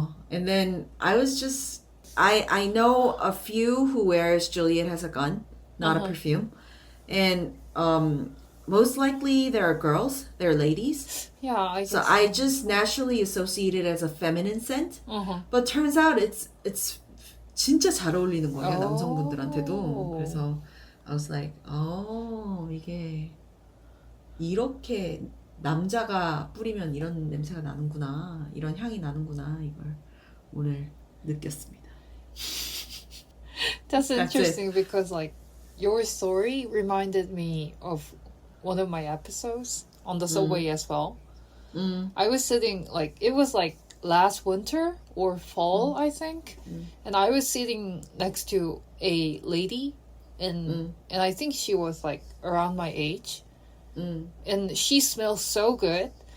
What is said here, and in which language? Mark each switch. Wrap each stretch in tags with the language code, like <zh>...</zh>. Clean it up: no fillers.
<en>And then I was just I know a few who wears Juliet Has a Gun, not a perfume, and most likely there are girls, they're ladies. Yeah, I guess. So I just naturally associate it as a feminine scent. Uh-huh. But turns out it's</en> <ko>진짜 잘 어울리는 거예요, 오. 남성분들한테도. 그래서</ko> <en>I was like,</en> <ko>이게 이렇게 남자가 뿌리면 이런 냄새가 나는구나, 이런 향이 나는구나, 이걸 오늘 느꼈습니다.</ko> <en>That's That's interesting because like your story reminded me of one of my episodes on the subway as well. I was sitting like it was like last winter or fall, I think. And I was sitting next to a lady, and I think she was like around my age, and she smells so good.</en>